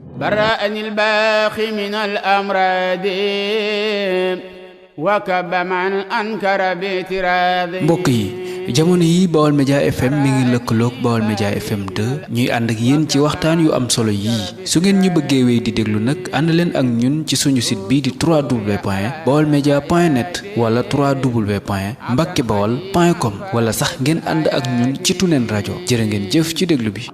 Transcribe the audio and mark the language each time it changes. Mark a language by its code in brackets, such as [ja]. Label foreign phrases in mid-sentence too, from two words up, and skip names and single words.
[ar] برأني الباخي من الأمراض وكب من أنكر باعتراض. [wo] mbokk yi jamono yi Baol Média FM mi ngi lëkkaloog Baol Média FM 2 ñuy ànd ak yéen ci waxtaan yu am solo yii su ngeen ñu bëggee wéy di déglu nag ànd leen ak ñun ci suñu site bii di www.baolmedia.net wala www.mbackebaol.com wala sax ngeen ànd ak ñun ci Tunen rajo jërë ngeen jëf ci déglu bi.